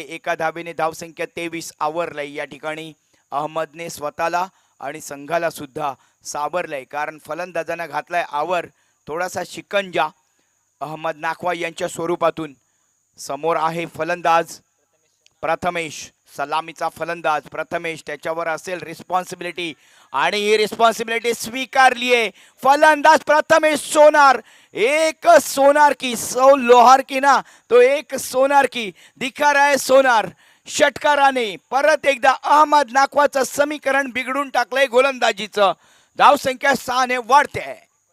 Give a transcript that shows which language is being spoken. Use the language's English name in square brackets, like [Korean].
[Marathi] एका धावेने धावसंख्या 23 आवरलंय. या ठिकाणी अहमदने स्वतःला आणि संघाला सुद्धा सावरलंय, कारण फलंदाजांना घातलाय आवर, थोडासा शिकंजा अहमद नाखवा यांच्या स्वरूपातून. समोर आहे फलंदाज प्रथमेश, सलामीचा फलंदाज प्रथमेश. त्याच्यावर असेल रिस्पॉन्सिबिलिटी आणि ही रिस्पॉन्सिबिलिटी स्वीकारली आहे. [Hindi] फलंदाज प्रथमेश सोनार, एक सोनार की 100 लोहार की ना, तो एक सोनार की दिखा रहा है सोनार. [Marathi] षटकाराने परत एकदा अहमद नाखवाचं समीकरण बिघडून टाकलंय गोलंदाजीचं. धावसंख्या 6 ने वाढते आहे.